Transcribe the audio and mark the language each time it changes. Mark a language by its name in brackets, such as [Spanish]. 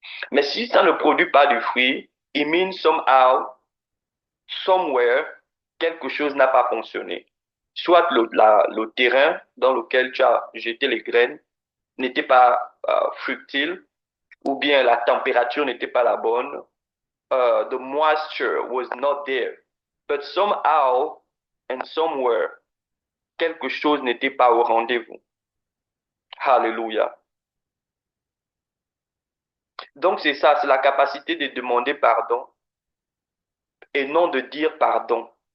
[French] Mais si ça ne produit pas du fruit, [English] it means somehow, somewhere, [French] quelque chose n'a pas fonctionné. Soit le terrain dans lequel tu as jeté les graines n'était pas fructile, ou bien la température n'était pas la bonne. [English] The moisture was not there. But somehow and somewhere, [French] quelque chose n'était pas au rendez-vous. Hallelujah. Donc c'est ça, c'est la capacité de demander pardon et non de dire pardon.